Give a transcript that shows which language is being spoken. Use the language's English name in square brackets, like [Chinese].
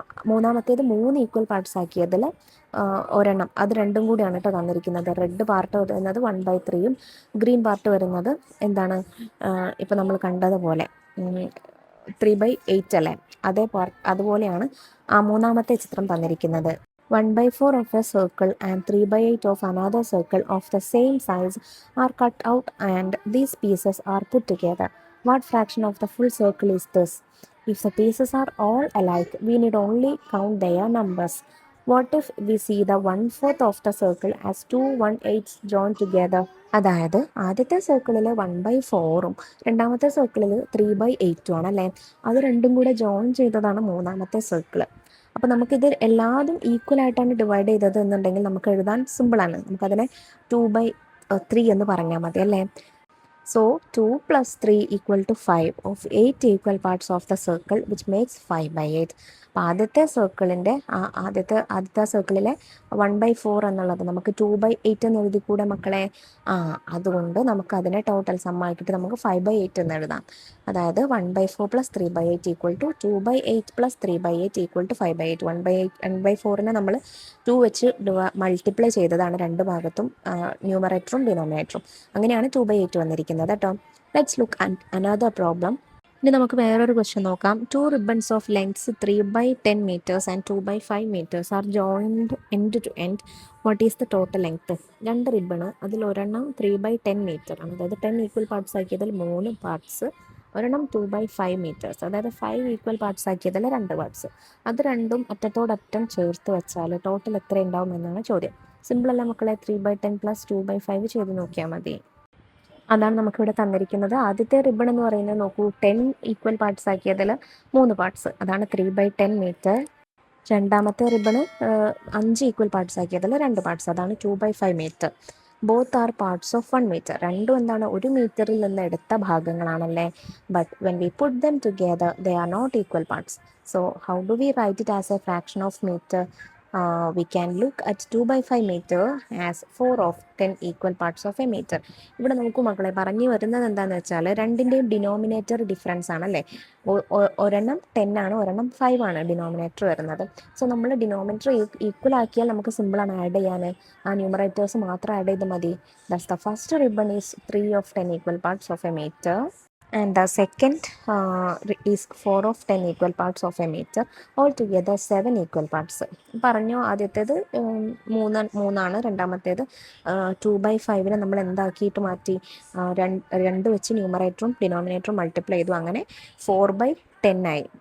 [Malayalam] മൂന്നാമത്തേത് 3 equal parts ആക്കിയതിൽ ഒരെണ്ണം, അത് രണ്ടും കൂടിയാണ് കേട്ടോ തന്നിരിക്കുന്നത്. റെഡ് പാർട്ട് വരുന്നത് 1/3യും ഗ്രീൻ പാർട്ട് വരുന്നത് എന്താണ്, ഇപ്പം നമ്മൾ കണ്ടതുപോലെ 3/8 അല്ലേ, അതുപോലെയാണ് ആ മൂന്നാമത്തെ ചിത്രം തന്നിരിക്കുന്നത്. [English] 1/4 of a circle and 3/8 of another circle of the same size are cut out and these pieces are put together. What fraction of the full circle is this? If the pieces are all alike, we need only count their numbers. What if we see the 1/4 of the circle as 2 1/8s joined together? [Malayalam] അതായത് ആദ്യത്തെ സർക്കിളിൽ 1/4ഉം രണ്ടാമത്തെ സർക്കിളിൽ 3/8ഉം ആണ് അല്ലേ. അത് രണ്ടും കൂടെ ജോയിൻ ചെയ്തതാണ് മൂന്നാമത്തെ സർക്കിൾ. അപ്പോൾ നമുക്കിത് എല്ലാതും ഈക്വൽ ആയിട്ടാണ് ഡിവൈഡ് ചെയ്തത് എന്നുണ്ടെങ്കിൽ നമുക്ക് എഴുതാൻ സിമ്പിളാണ്. നമുക്കതിനെ 2/3 എന്ന് പറഞ്ഞാൽ മതി അല്ലേ. [English] So 2 plus 3 equal to 5 of 8 equal parts of the circle which makes 5/8. [Malayalam] അപ്പോൾ ആദ്യത്തെ സർക്കിളിൻ്റെ ആദ്യത്തെ സർക്കിളിലെ 1/4 എന്നുള്ളത് നമുക്ക് 2/8 എന്ന് എഴുതി കൂടെ മക്കളെ. അതുകൊണ്ട് നമുക്ക് അതിനെ ടോട്ടൽ സമ്മാക്കിയിട്ട് നമുക്ക് 5/8 എന്ന് എഴുതാം. അതായത് 1/4 plus 3/8 equal to 2/8 plus 3/8 equal to 5/8. 1/4നെ നമ്മൾ 2 വെച്ച് മൾട്ടിപ്ലൈ ചെയ്തതാണ് രണ്ട് ഭാഗത്തും, ന്യൂമറേറ്ററും ഡിനോമിനേറ്ററും. അങ്ങനെയാണ് 2/8 വന്നിരിക്കുന്നത് കേട്ടോ. [English] Let's look at another problem. [Malayalam] ഇനി നമുക്ക് വേറൊരു ക്വസ്റ്റ്യൻ നോക്കാം. [English] 2 ribbons of lengths 3/10 meters and 2/5 meters are joined end to end. What is the total length? [Malayalam] 2 ribbon, അതിൽ ഒരെണ്ണം 3/10 meter ആണ്, അതായത് 10 ഈക്വൽ പാർട്സ് ആക്കിയതിൽ 3 പാർട്സ് ഒരെണ്ണം 2/5 മീറ്റേഴ്സ്, അതായത് 5 ഈക്വൽ പാർട്സ് ആക്കിയതിൽ 2 പാർട്സ്. അത് രണ്ടും അറ്റത്തോടറ്റം ചേർത്ത് വെച്ചാൽ ടോട്ടൽ എത്ര ഉണ്ടാവും എന്നാണ് ചോദ്യം. സിമ്പിൾ അല്ല മക്കളെ, 3/10 + 2/5 ചെയ്ത് നോക്കിയാൽ മതി. അതാണ് നമുക്കിവിടെ തന്നിരിക്കുന്നത്. ആദ്യത്തെ റിബൺ എന്ന് പറയുന്നത് നോക്കൂ, 10 ഈക്വൽ പാർട്സ് ആക്കിയതിൽ 3 പാർട്സ്, അതാണ് 3/10 മീറ്റർ. രണ്ടാമത്തെ റിബണ് 5 ഈക്വൽ പാർട്സ് ആക്കിയതിൽ 2 പാർട്സ്, അതാണ് 2/5 metre. [English] both are parts of 1 metre, [Malayalam] രണ്ടും എന്താണ്, ഒരു മീറ്ററിൽ നിന്ന് എടുത്ത ഭാഗങ്ങളാണല്ലേ. [English] But when we put them together they are not equal parts. So how do we write it as a fraction of metre? We can look at 2/5 meter as 4 of 10 equal parts of a meter. [Malayalam] ഇവിടെ നോക്കൂ മക്കളെ, പറഞ്ഞു വരുന്നത് എന്താണെന്ന് വെച്ചാൽ രണ്ടിൻ്റെയും denominator difference ആണല്ലേ. ഒരെണ്ണം 10 ആണ്, ഒരെണ്ണം 5 ആണ് ഡിനോമിനേറ്റർ വരുന്നത്. സോ നമ്മൾ ഡിനോമിനേറ്റർ ഈക്വൽ ആക്കിയാൽ നമുക്ക് സിമ്പിളാണ് ആഡ് ചെയ്യാൻ. ആ ന്യൂമറേറ്റേഴ്സ് മാത്രം ആഡ് ചെയ്ത് മതി. [English] That's the first ribbon is 3 of 10 equal parts of a meter. And the second is 4 of 10 equal parts of a meter. Altogether 7 equal parts. [Malayalam] പറഞ്ഞു ആദ്യത്തേത് 3 രണ്ടാമത്തേത് 2/5 നമ്മൾ എന്താക്കിയിട്ട് മാറ്റി, രണ്ട് വെച്ച് ന്യൂമറേറ്ററും ഡിനോമിനേറ്ററും മൾട്ടിപ്ലൈ ചെയ്തു, അങ്ങനെ 4/10 ആയി.